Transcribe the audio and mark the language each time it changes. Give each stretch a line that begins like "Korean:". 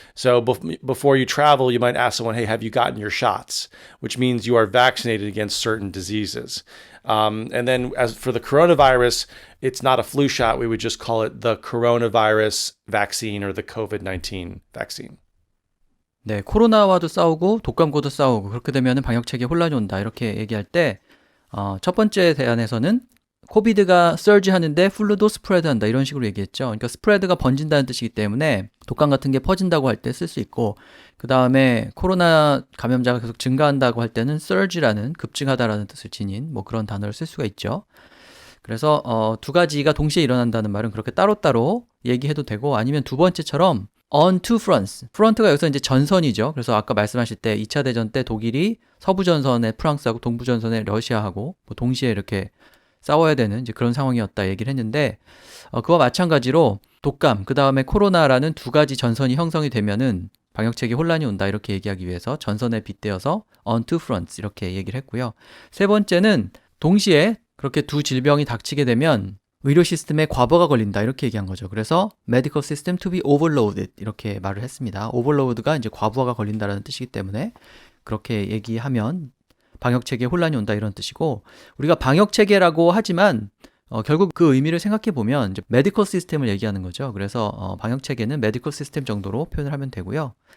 English: So before you travel, you might ask someone, hey, have you gotten your shots? Which means you are vaccinated against certain diseases. And then as for the coronavirus, it's not a flu shot. We would just call it the coronavirus vaccine or the COVID-19 vaccine.
Korean: 네, 코로나와도 싸우고 독감과도 싸우고 그렇게 되면 방역 체계에 혼란이 온다 이렇게 얘기할 때 첫 번째 대안에서는 코비드가 surge 하는데 플루도 스프레드 한다 이런 식으로 얘기했죠. 그러니까 스프레드가 번진다는 뜻이기 때문에 독감 같은 게 퍼진다고 할 때 쓸 수 있고, 그 다음에 코로나 감염자가 계속 증가한다고 할 때는 surge라는 급증하다라는 뜻을 지닌 뭐 그런 단어를 쓸 수가 있죠. 그래서 두 가지가 동시에 일어난다는 말은 그렇게 따로따로 얘기해도 되고, 아니면 두 번째처럼
English: on two fronts.
Korean: 프런트가 여기서 이제 전선이죠. 그래서 아까 말씀하실 때 2차 대전 때 독일이 서부 전선에 프랑스하고 동부 전선에 러시아하고 뭐 동시에 이렇게 싸워야 되는 이제 그런 상황이었다 얘기를 했는데, 그와 마찬가지로 독감, 그 다음에 코로나라는 두 가지 전선이 형성이 되면은 방역체계 혼란이 온다 이렇게 얘기하기 위해서 전선에 빗대어서
English: on two fronts
Korean: 이렇게 얘기를 했고요. 세 번째는 동시에 그렇게 두 질병이 닥치게 되면 의료 시스템에 과부하가 걸린다 이렇게 얘기한 거죠. 그래서
English: medical system to be overloaded
Korean: 이렇게 말을 했습니다. overload가 이제 과부하가 걸린다라는 뜻이기 때문에 그렇게 얘기하면 방역체계에 혼란이 온다 이런 뜻이고, 우리가 방역체계라고 하지만 결국 그 의미를 생각해 보면 이제 메디컬 시스템을 얘기하는 거죠. 그래서 방역체계는 메디컬 시스템 정도로 표현을 하면 되고요.